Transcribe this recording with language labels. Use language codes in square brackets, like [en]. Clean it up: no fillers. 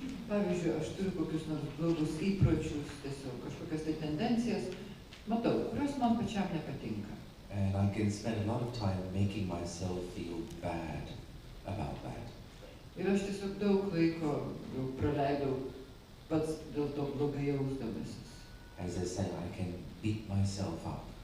[lt] Pavyzdžiui, aš turiu kokius nors blogus įpročius, tiesiog kažkokias tai tendencijas, matau, kurios man pačiam nepatinka. [en] And I can spend a lot of time making myself feel bad about that. [lt] Ir aš tiesiog daug laiko jau praleidau pats dėl to blogai jausdamasis. [en] As I said, I can beat myself up.